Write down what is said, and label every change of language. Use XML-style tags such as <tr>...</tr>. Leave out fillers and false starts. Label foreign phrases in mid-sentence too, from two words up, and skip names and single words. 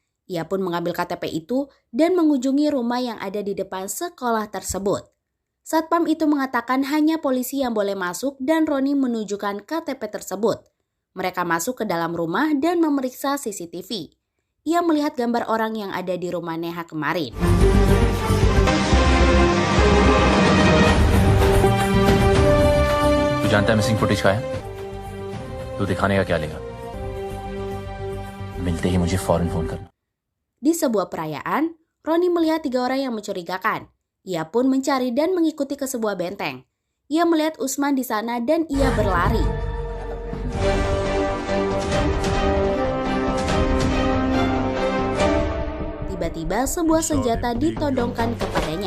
<id>Ia pun mengambil KTP itu dan mengunjungi rumah yang ada di depan sekolah tersebut. Satpam itu mengatakan hanya polisi yang boleh masuk dan Roni menunjukkan KTP tersebut. Mereka masuk ke dalam rumah dan memeriksa CCTV. Ia melihat gambar orang yang ada di rumah Neha kemarin.</id> <hi>तू जानता है</hi> <en>missing footage</en> <hi>का है? तू दिखाने का क्या लेगा? मिलते ही मुझे फौरन फोन करना.</hi> <id>Di sebuah perayaan, Roni melihat 3 orang yang mencurigakan. Ia pun mencari dan mengikuti ke sebuah benteng. Ia melihat Usman di sana dan ia berlari. Tiba-tiba sebuah senjata ditodongkan kepadanya.</id>